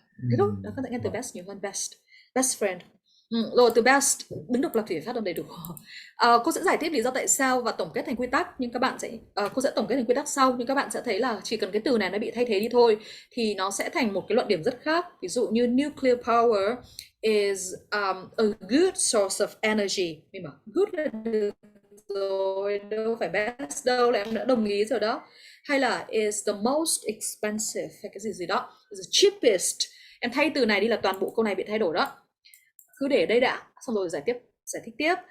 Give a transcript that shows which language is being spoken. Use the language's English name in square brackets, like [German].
[Vietnamese] Thế thôi, nó có thể nghe từ best nhiều hơn. Best friend. Rồi từ best đứng độc lập thì phải phát âm đầy đủ. Cô sẽ giải thích lý do tại sao và tổng kết thành quy tắc, nhưng các bạn sẽ cô sẽ tổng kết thành quy tắc sau, nhưng các bạn sẽ thấy là chỉ cần cái từ này nó bị thay thế đi thôi thì nó sẽ thành một cái luận điểm rất khác. Ví dụ như [English] nuclear power is a good source of energy. [Vietnamese] Mình bảo good là được rồi, đâu phải best đâu, là em đã đồng ý rồi đó. Hay là [English] is the most expensive [Vietnamese] hay cái gì đó, [English] is the cheapest. [Vietnamese] Em thay từ này đi là toàn bộ câu này bị thay đổi đó. Cứ để đây đã, xong rồi giải thích tiếp.